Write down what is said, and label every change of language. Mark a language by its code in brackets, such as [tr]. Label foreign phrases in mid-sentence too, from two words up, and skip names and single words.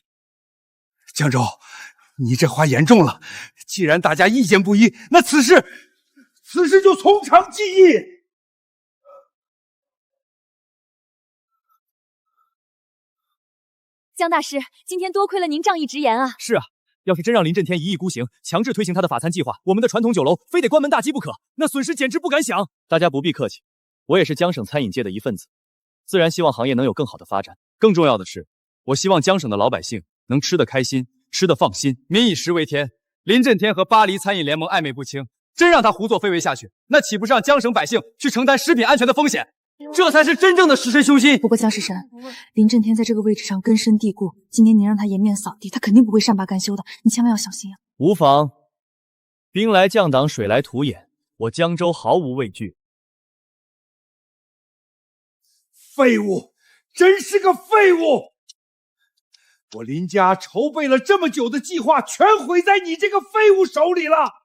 [zh] 江州，你這話嚴重了。既然大家意見不一，那此事就從長計議。江大師，今天多虧了您仗義直言啊！是啊，要是真讓林震天一意孤行，強制推行他的法餐計劃，我們的傳統酒樓非得關門大吉不可，那損失簡直不敢想。大家不必客氣，我也是江省餐飲界的一份子，自然希望行業能有更好的發展。更重要的是，我希望江省的老百姓能吃得開心，吃得放心。民以食為天，林震天和巴黎餐飲聯盟曖昧不清，真讓他胡作非為下去，那豈不是讓江省百姓去承擔食品安全的風險？這才是真正的食神修心。不過江食神，林震天在這個位置上根深蒂固，今天您讓他顏面掃地，他肯定不會善罷甘休的，你千萬要小心啊！無妨，兵來將擋，水來土掩，我江州毫無畏懼。廢物，真是個廢物！我林家籌備了這麼久的計劃，全毀在你這個廢物手裡了。